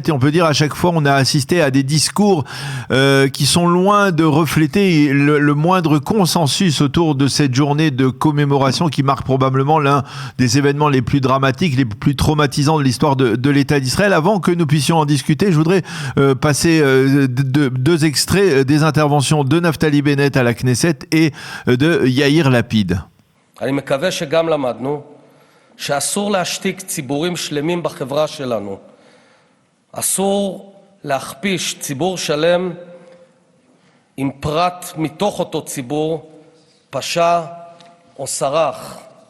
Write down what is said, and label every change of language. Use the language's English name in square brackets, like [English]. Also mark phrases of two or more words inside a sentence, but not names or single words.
[French] Et on peut dire à chaque fois on a assisté à des discours qui sont loin de refléter le moindre consensus autour de cette journée de commémoration qui marque probablement l'un des événements les plus dramatiques, les plus traumatisants de l'histoire de l'État d'Israël. Avant que nous puissions en discuter, je voudrais passer deux extraits des interventions de Naftali Bennett à la Knesset et de Yair Lapid. [Hebrew] אני מקווה שגם למדנו שאסור להשתיק ציבורים שלמים בחברה שלנו. אסור להכפיש ציבור שלם אם פרט מתוך אותו ציבור פשע או סרח.